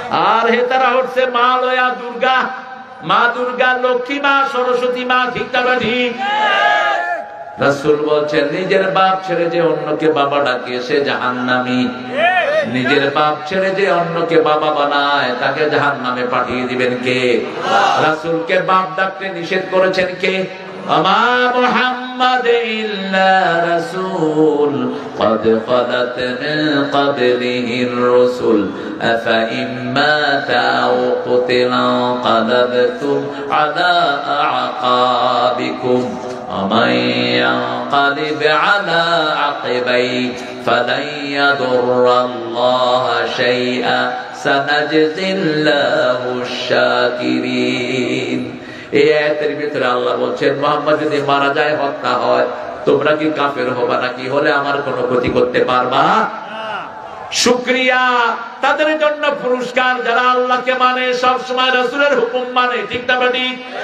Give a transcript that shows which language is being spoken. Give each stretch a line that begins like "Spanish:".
Bangla: আর হেতারা হচ্ছে মা লয়া দুর্গা, মা দুর্গা, লক্ষ্মী মা, সরস্বতী মা, ঠিক না ঠিক? রাসূল বলছেন নিজের বাপ ছেড়ে যে অন্যকে বাবা ডাকে সে জাহান্নামী। নিজের বাপ ছেড়ে যে অন্যকে বাবা বানায় তাকে জাহান্নামে পাঠিয়ে দিবেন কে? রাসূলকে বাপ ডাকতে নিষেধ করেছেন কে?
Arabic: আমা মুহাম্মাদ ইল্লা রাসূল قد خلت من قبله الرسل أفإما أو قتل انقلبتم على أعقابكم ومن ينقلب على عقبيه فلن يضر الله شيئا سنجزي الله الشاكرين।
Bangla: এই আয়াতের ভিতরে আল্লাহ বলছেন মুহাম্মদ যদি মারা যায়, হত্যা হয়, তোমরা কি কাফের হবা নাকি? হলে আমার কোনো ক্ষতি করতে পারবা? শুকরিয়া তাদের জন্য পুরস্কার যারা আল্লাহকে মানে, সব সময় রাসূলের হুকুম মানে, ঠিক না ঠিক?